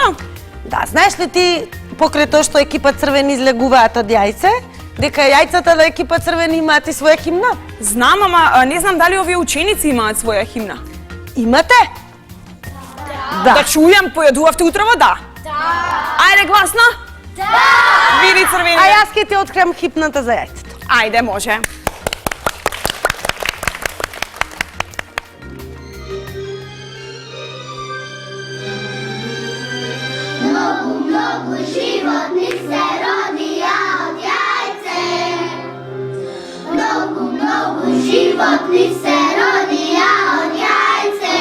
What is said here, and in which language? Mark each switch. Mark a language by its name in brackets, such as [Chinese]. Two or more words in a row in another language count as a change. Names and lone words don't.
[Macedonian] Да, знаеш ли ти, покрај тоа што екипа црвени излегуваат од јајце, дека јајцата на екипа црвени имаат и своја химна? Знам, ама не знам дали овие ученици имаат своја химна. Имате? Да чујам, појадувавте утрово, да. Ајде гласно. Да! Види црвени. А јас ќе ти откриам хипната за јајцето. Ајде, може. Многу животних се родија од јајце. Многу животних се родија од јајце.